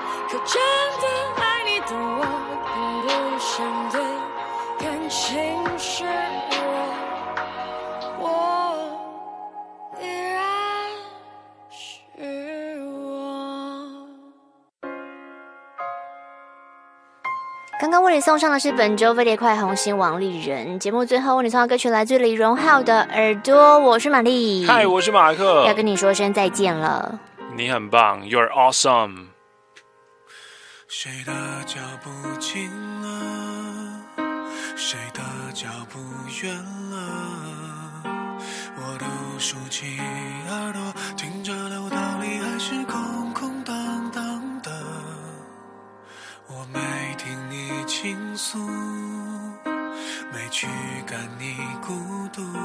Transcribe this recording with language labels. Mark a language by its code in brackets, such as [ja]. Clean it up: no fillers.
[zh] 可真的爱你的我并不想对感情示弱，我依然是我。刚刚为你送上的是本周飞碟快红心王丽人，节目最后为你送的歌曲来自李荣浩的耳朵，我是玛丽。嗨，我是马克，要跟你说声再见了。你很棒， [en] You're awesome。 [zh] 谁的脚步近了，谁的脚步远了，我都竖起耳朵听着，楼道里还是空空荡荡的，我没听你倾诉，没去感你孤独，